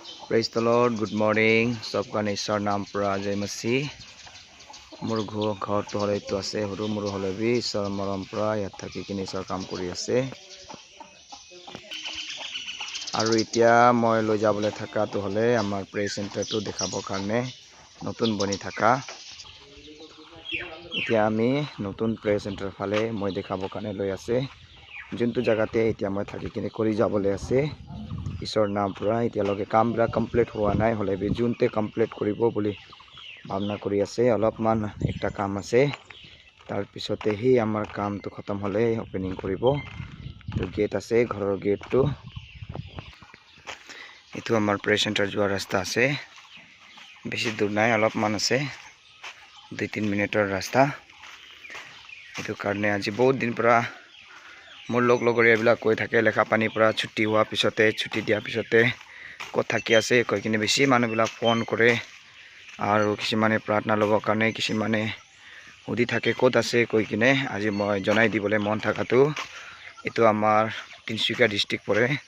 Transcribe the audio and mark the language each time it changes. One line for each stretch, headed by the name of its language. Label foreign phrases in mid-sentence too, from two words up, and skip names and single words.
English: Praise the Lord, good morning.
Naga Pidgin: Sobkan Ishar naam pra jai masi. Mur ghor to hole to ase huru mur hole bi Ishar maram pra yat thaki kini Ishar kaam kori ase. Aru itia moi loi jabole thaka to hole amar
English: prayer center
Naga Pidgin: to dekhabo karne notun boni thaka. Itia ami notun
English: prayer center
Naga Pidgin: phale moi dekhabo karne loi ase. Juntu jagate itia moi thaki kini kori jabole ase. Ishor naam pura itia loge kaam bra complete howa nai hole bi junte complete koribo boli bhavna kori ase olopman ekta kaam ase tar pisote hi amar kaam to khatam hole opening koribo to gate ase ghoror gate to etu amar
English: prayer center
Naga Pidgin: jua rasta ase beshi dur nai olopman ase 2-3 minutor rasta etu karne
Assamese: aji bahut din pura মোৰ লগৰীয়া বিলাক কৈ থাকে লেখা পানী পৰা ছুটি হোৱা পিছতে ছুটি দিয়া পিছতে কত থাকি আছে কৈ কিনে বেছি মানুহ বিলাক ফোন কৰে আৰু কিছুমানে প্ৰাৰ্থনা ল'ব কাৰণে কিছুমানে উদি থাকে কত আছে কৈ কিনে আজি মই জনাই দিবলৈ মন থাকাটো এটো আমাৰ তিনসুকিয়া ডিস্ট্ৰিক্ট পৰে